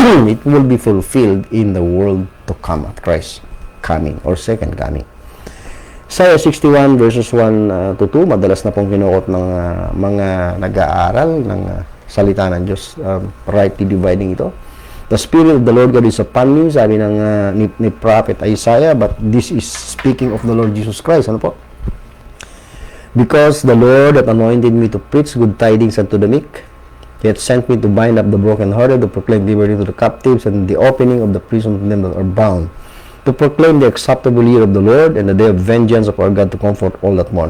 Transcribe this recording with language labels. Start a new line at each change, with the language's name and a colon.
English: It will be fulfilled in the world to come at Christ coming or second coming.
Filipino: Isaiah 61 verses 1 to 2, madalas na pong kinukot ng mga nag-aaral ng salita ng Diyos, rightly dividing ito.
English: The Spirit of the Lord God is upon me,
Filipino: sabi ng ni Prophet Isaiah,
English: but this is speaking of the Lord Jesus Christ. Ano po? Because the Lord hath anointed me to preach good tidings unto the meek, He hath sent me to bind up the brokenhearted, to proclaim liberty to the captives, and the opening of the prison to them that are bound, to proclaim the acceptable year of the Lord, and the day of vengeance of our God, to comfort all that mourn.